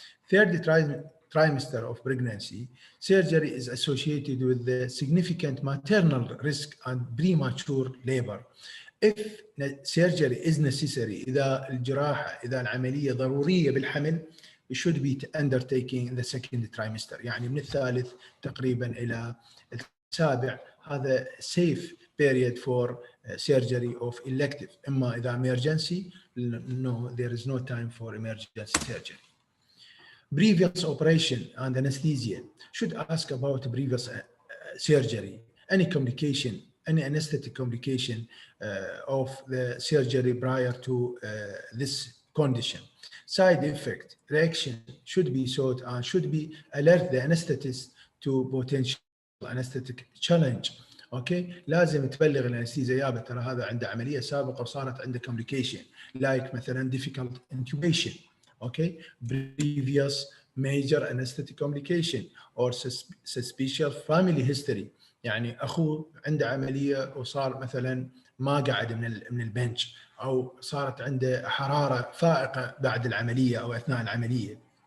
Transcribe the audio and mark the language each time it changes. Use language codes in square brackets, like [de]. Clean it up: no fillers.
[en] Third trimester of pregnancy, surgery is associated with the significant maternal risk and premature labor. If surgery is necessary, [ar] إذا العملية ضرورية بالحمل, [en] it should be undertaking in the second trimester. [ar] يعني من الثالث تقريبا إلى السابع. [en] هذا safe period for surgery of elective. [ar] إما إذا [en] emergency, no, there is no time for emergency surgery. Previous operation and anesthesia. Should ask about previous surgery, any complication, any anesthetic complication of the surgery prior to this condition. Side effect, reaction should be sought and should be alert the anesthetist to potential anesthetic challenge. [ar] اوكي لازم تبلغ الانستيزيا يابا ترى هذا عنده عمليه سابقه وصارت عنده complication like مثلا difficult intubation. [en] Okay previous major anesthetic complication or suspicious family history. [ar] يعني اخوه عنده عمليه وصار مثلا ما قعد من البنش او صارت عنده حراره فائقه بعد العمليه او اثناء العمليه.